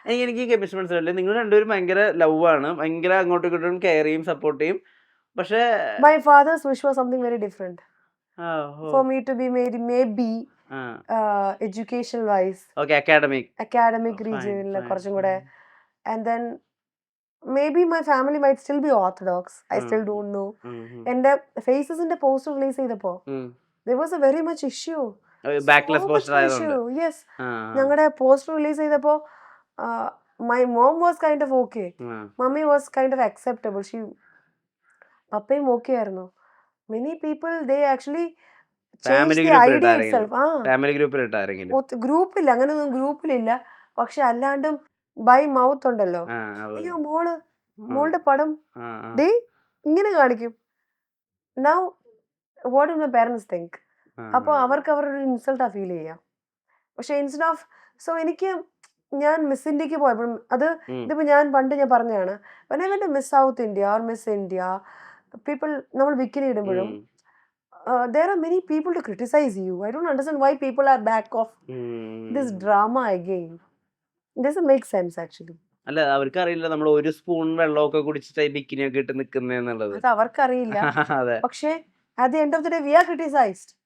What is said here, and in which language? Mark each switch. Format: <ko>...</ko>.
<ml>എനിക്ക് കെമിസ്ട്രി മനസ്സിലല്ലേ, നിങ്ങൾ രണ്ടുപേരും ഭയങ്കര ലവ് ആണ്, ഭയങ്കര അങ്ങോട്ടും ഇങ്ങോട്ടും കെയർ ചെയ്യും, സപ്പോർട്ട് ചെയ്യും. പക്ഷേ</ml> <en>my father's wish was something very different. For me to be made maybe educational wise. Okay, academic</en> <ml>region കുറച്ചും കൂടെ.</ml> <en>And then maybe my family might still be orthodox. I still don't know. And the faces in the poster release ചെയ്തപ്പോ there was a very much issue.</en> <ml>Backlash poster ആയതുകൊണ്ട്.</ml> <en>Yes.</en> <ml>ഞങ്ങളുടെ poster release ചെയ്തപ്പോ</ml> <en>my mom was kind of okay. Mummy was kind of acceptable.</en> <ml>പപ്പയും okay ആയിരുന്നു.</ml> <en>Many people they actually changed the idea itself.</en> <ml>Family ഗ്രൂപ്പിൽ ഇട്ടാരെങ്കിലും ഗ്രൂപ്പില്ല, അങ്ങനെയൊന്നും ഗ്രൂപ്പിലില്ല. പക്ഷെ അല്ലാണ്ടും</ml> <en>by mouth</en> <ml>ഉണ്ടല്ലോ. അയ്യോ മോളുടെ പടം ഡേ ഇങ്ങനെ കാണിക്കും.</ml> <en>Now what do my parents think?</en> <ml>അപ്പോൾ അവർക്ക് അവരൊരു ഇൻസൾട്ടാ ഫീൽ ചെയ്യാം. പക്ഷെ ഇൻസ്റ്റെഡ് ഓഫ് എനിക്ക് ഞാൻ മിസ് ഇന്ത്യക്ക് പോയപ്പോഴും ഇതിപ്പോ ഞാൻ പറഞ്ഞതാണ്,</ml> <en>when I went to Miss South India or Miss India, people</en> <ml>നമ്മൾ bikini ഇടുമ്പോഴും</ml> <en>there are many people to criticize you. I don't understand why people are back of this drama again. It doesn't make sense actually.</en> <ml>അല്ല, അവർക്ക് അറിയില്ല നമ്മൾ ഒരു spoon വെള്ളമൊക്കെ കുടിച്ചിട്ട് bikini ഒക്കെ ഇട്ട് നിൽക്കുന്നുള്ളത്. അത് അവർക്കറിയില്ല. പക്ഷെ</ml> <en>at the end of the day we are criticized.</en>